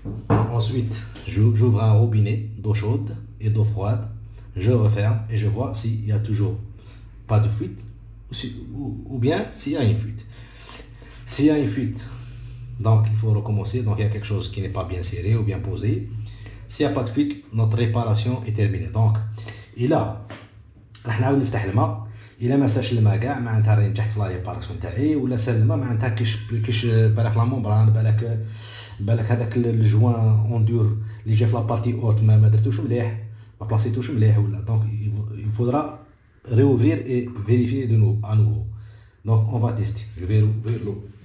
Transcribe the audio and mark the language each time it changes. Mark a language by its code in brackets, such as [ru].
[fr] Ensuite, j'ouvre un robinet d'eau chaude et d'eau froide. Je referme et je vois s'il n'y a toujours pas de fuite ou bien s'il y a une fuite. S'il y a une fuite, donc il faut recommencer, donc il y a quelque chose qui n'est pas bien serré ou bien posé. S'il n'y a pas de fuite, notre réparation est terminée. [ar] Donc, إلا راح نعاود نفتح الماء، إلا ما سالش الماء كاع معناتها راني نجحت في لا ريباراسيون تاعي، ولا سال الماء معناتها كيش بالك لا مونبران، بالك هذاك الجوان اون اللي جا في لا بارتي اوت ما درتوش مليح، ما بلاصيتوش مليح ولا. [fr] دونك il faudra réouvrir et vérifier de nouveau à nouveau. Donc on va tester. Je vais ouvrir l'eau.